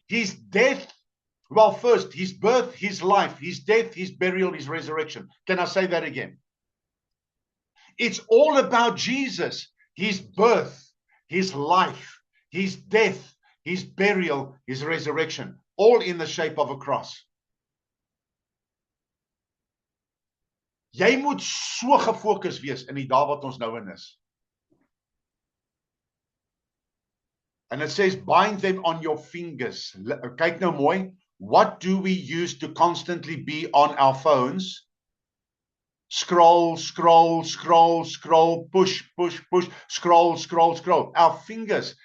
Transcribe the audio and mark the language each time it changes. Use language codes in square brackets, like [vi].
[en] His death, well, first, his birth, his life, his death, his burial, his resurrection. Can I say that again? It's all about Jesus, his birth, his life, his death, his burial, his resurrection, all in the shape of a cross. [af] Jy moet so gefokus wees in die dae wat ons nou in is. [en] And it says, bind them on your fingers. [af] Kyk nou mooi. [en] What do we use to constantly be on our phones? Scroll, scroll, scroll, scroll, push, push, push, scroll, scroll, scroll. Our fingers.